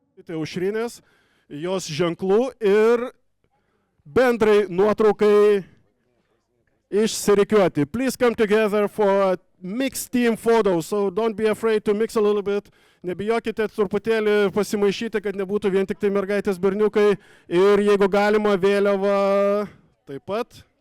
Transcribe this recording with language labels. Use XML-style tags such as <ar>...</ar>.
<lt>Aušrinės, jos ženklų ir bendrai nuotraukai išsirikiuoti.</lt> <en>Please come together for a mixed team photo, so don't be afraid to mix a little bit.</en> <lt>Nebijokite truputėlį pasimaišyti, kad nebūtų vien tik tai mergaitės berniukai. Ir jeigu galima, vėliava taip pat.</lt>